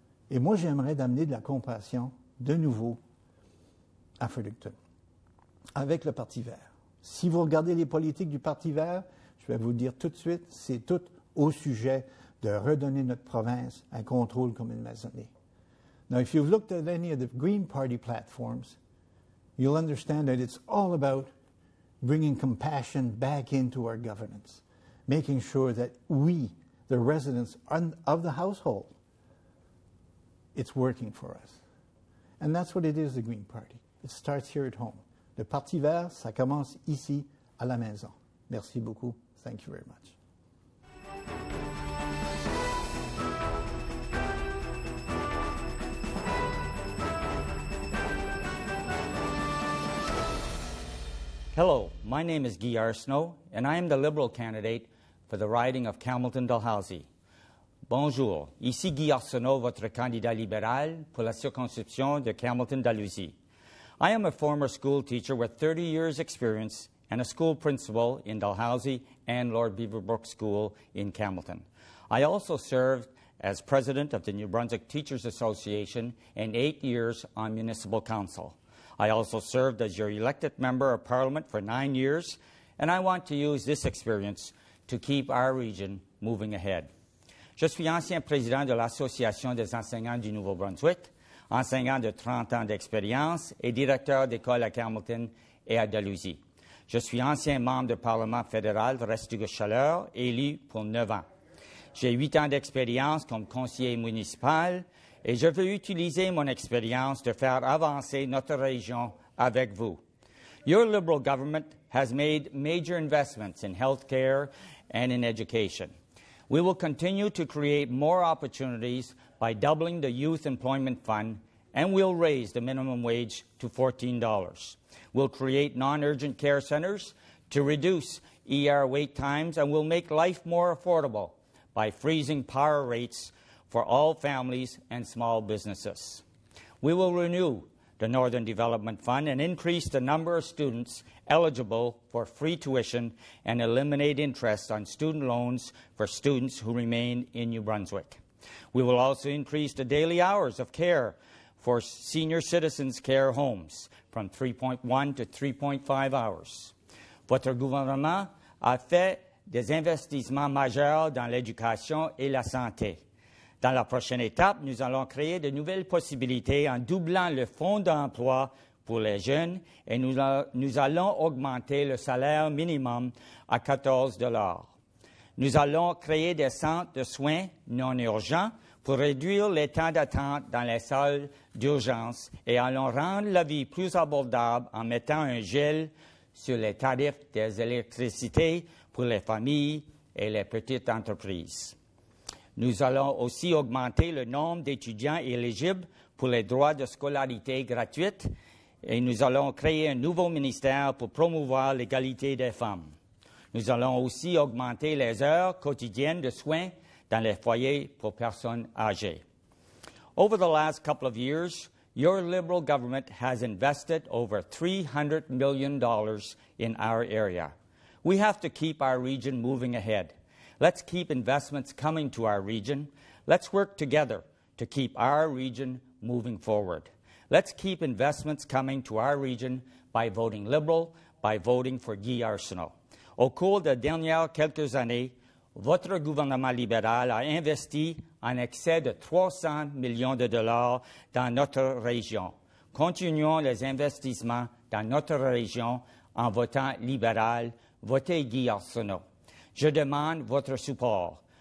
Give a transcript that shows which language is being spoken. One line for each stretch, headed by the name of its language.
French: Et moi, j'aimerais d'amener de la compassion de nouveau à Fredericton, avec le Parti vert. Si vous regardez les politiques du Parti vert, je vais vous le dire tout de suite, c'est tout au sujet de redonner notre province un contrôle comme une maisonnée.
English: Now, if you've looked at any of the Green Party platforms, you'll understand that it's all about bringing compassion back into our governance, making sure that we, the residents of the household, it's working for us. And that's what it is, the Green Party. It starts here at home.
French: Le Parti vert, ça commence ici, à la maison. Merci beaucoup.
English: Thank you very much. Hello, my name is Guy Arsenault, and I am the Liberal candidate for the riding of Campbellton-Dalhousie.
French: Bonjour, ici Guy Arsenault, votre candidat libéral pour la circonscription de Campbellton-Dalhousie.
English: I am a former school teacher with 30 years' experience and a school principal in Dalhousie and Lord Beaverbrook School in Campbellton. I also served as president of the New Brunswick Teachers Association and 8 years on municipal council. I also served as your elected member of Parliament for 9 years, and I want to use this experience to keep our region moving ahead.
French: Je suis ancien président de l'Association des enseignants du Nouveau-Brunswick, enseignant de 30 ans d'expérience et directeur d'école à Campbellton et à Dalhousie. Je suis ancien membre du Parlement fédéral de Restigouche-Chaleur, élu pour 9 ans. J'ai 8 ans d'expérience comme conseiller municipal et je veux utiliser mon expérience de faire avancer notre région avec vous.
English: Your Liberal government has made major investments in health care and in education. We will continue to create more opportunities by doubling the Youth Employment Fund, and we'll raise the minimum wage to $14. We'll create non-urgent care centers to reduce ER wait times, and we'll make life more affordable by freezing power rates for all families and small businesses. We will renew the Northern Development Fund and increase the number of students eligible for free tuition and eliminate interest on student loans for students who remain in New Brunswick. We will also increase the daily hours of care for senior citizens' care homes from 3.1 to 3.5 hours.
French: Votre gouvernement a fait des investissements majeurs dans l'éducation et la santé. Dans la prochaine étape, nous allons créer de nouvelles possibilités en doublant le fonds d'emploi pour les jeunes et nous allons augmenter le salaire minimum à 14 $. Nous allons créer des centres de soins non urgents pour réduire les temps d'attente dans les salles d'urgence et allons rendre la vie plus abordable en mettant un gel sur les tarifs des électricités pour les familles et les petites entreprises. Nous allons aussi augmenter le nombre d'étudiants éligibles pour les droits de scolarité gratuite et nous allons créer un nouveau ministère pour promouvoir l'égalité des femmes. Nous allons aussi augmenter les heures quotidiennes de soins dans les foyers pour personnes âgées.
English: Over the last couple of years, your Liberal government has invested over $300 million in our area. We have to keep our region moving ahead. Let's keep investments coming to our region. Let's work together to keep our region moving forward. Let's keep investments coming to our region by voting Liberal, by voting for Guy Arsenault.
French: Au cours des dernières quelques années, votre gouvernement libéral a investi en excès de 300 millions de dollars dans notre région. Continuons les investissements dans notre région en votant libéral. Votez Guy Arsenault. Je demande votre support.